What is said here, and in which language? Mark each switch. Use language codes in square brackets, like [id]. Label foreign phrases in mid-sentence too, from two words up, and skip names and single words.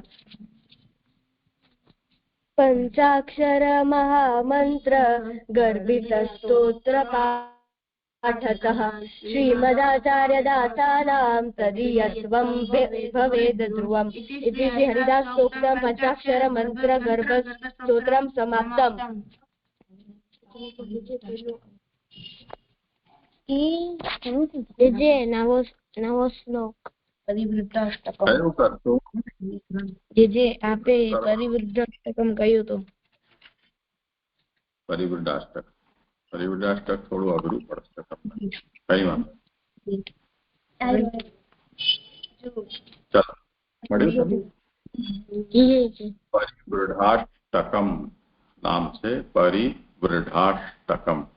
[sa] पञ्चाक्षरमहामन्त्र गर्भितस्तोत्रपाठतः श्रीमदाचार्यदासानां तदीयत्वं भवेद् ध्रुवम् इति हरिदासोक्तं पञ्चाक्षरमन्त्रगर्भस्तोत्रं समाप्तम् [gu] નવો શ્લોક પરિવૃદ્ધાષ્ટકમ જે આપે પરિવૃદ્ધાષ્ટકમ કહ્યું તો પરિવૃદ્ધાષ્ટક થોડું અઘરું પડશે તમને કઈ વાંધો ચાલો મળ્યું પરિવૃદ્ધાષ્ટકમ નામ છે પરિવૃદ્ધાષ્ટકમ